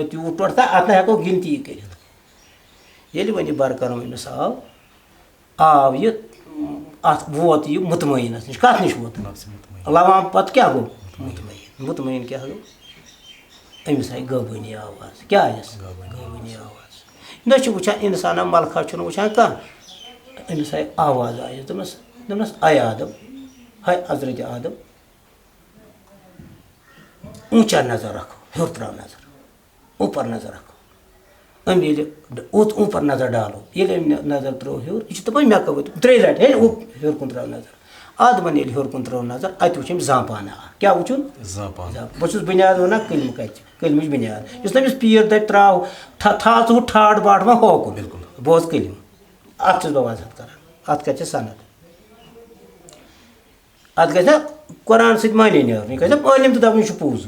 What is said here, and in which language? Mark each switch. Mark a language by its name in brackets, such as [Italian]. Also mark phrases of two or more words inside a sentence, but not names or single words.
[Kashmiri] مےٚ تیوٗت ٹوٹھ تہٕ اَتھ نہ ہٮ۪کو گِنتی کٔرِتھ ییٚلہِ وۄنۍ یہِ برقرار أمِس آو یہِ اَتھ ووت یہِ مطمعینَس نِش کَتھ نِش ووت لوام پَتہٕ کیٛاہ گوٚو مطمعین کیٛاہ گوٚو أمِس آیہِ غٲبٲنی آواز کیٛاہ آیَس غٲبٲنی آواز نہ چھُ وٕچھان اِنسانا ملکھا چھُنہٕ وٕچھان کانٛہہ أمِس آیہِ آواز آیَس دوٚپنَس اے آدم ہے حضرتِ آدم [Urdu] اونچا نظر رکھو [Kashmiri] ہیوٚر ترٛاو نظر [Urdu] اوپر نظر رکھو [Kashmiri] أمۍ ییٚلہِ [Urdu] اوپر نظر ڈالو [Kashmiri] ییٚلہِ أمۍ نظر ترٛٲو ہیوٚر یہِ چھُ دَپان مےٚ کَوت 3 لَٹہِ ہے ہیوٚر کُن ترٛاو نظر آدمن ییٚلہِ ہیوٚر کُن ترٛٲو نظر اَتہِ وٕچھ أمۍ زامپانہ اکھ کیٛاہ وٕچھُن زاپان بہٕ چھُس بُنیاد وَنان کٔلمہٕ کَتہِ کٔلمٕچ بُنیاد یُس تٔمِس پیٖر دَپہِ ترٛاو تھاو ژٕ ہُہ ٹھاٹھ باٹھ وۄنۍ ہوکُن بِلکُل بوز کٔلِم اَتھ چھُس بہٕ وضاحت کَران اَتھ کَتہِ چھِ سَند اَتھ گژھِ نا قۄران سۭتۍ معنی نیرُن یہِ گژھِ نا عٲلِم تہِ دَپُن یہِ چھُ پوٚز